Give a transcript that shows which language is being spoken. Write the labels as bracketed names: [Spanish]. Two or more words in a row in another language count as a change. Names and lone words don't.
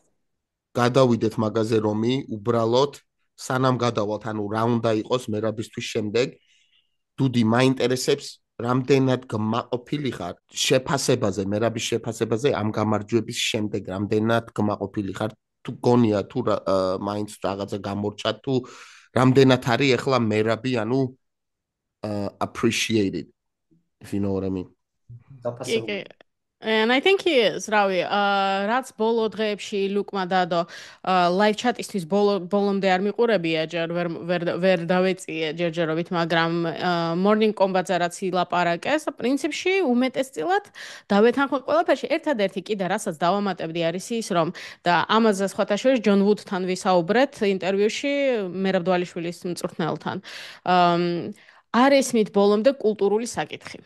[Georgian] გადავიდეთ მაგაზე რომი, უბრალოდ სანამ გადავალთ, ანუ რა უნდა იყოს მერაბისთვის შემდეგ, დუდი მაინტერესებს რამდენად გმაყოფილი ხარ შეფასებაზე, მერაბის შეფასებაზე ამ გამარჯვების შემდეგ, რამდენად გმაყოფილი ხარ თუ გონია თუ მაინც რაღაცა გამორჩა თუ რამდენად არის ახლა მერაბი ანუ [English] appreciated if you know what I mean. And I think he is, [Georgian] რავი, რაც ბოლო დღეებში ლუკმა დადო [English] live chat- [Georgian] ისთვის ბოლომდე არ მიყურებია ჯერ ვერ დავეწიე ჯერჯერობით, მაგრამ morning combat-ზე რაც ილაპარაკეს, პრინციპში უმეტესწილად დავეთანხმე ყველაფერში. ერთადერთი კიდე რასაც დავამატებდი არის ის, რომ და ამაზე სხვათა შორის ჯონ ვუდთან ვისაუბრეთ ინტერვიუში მერაბ დვალიშვილის მწვრთნელთან. არ ესმით ბოლომდე კულტურული საკითხი.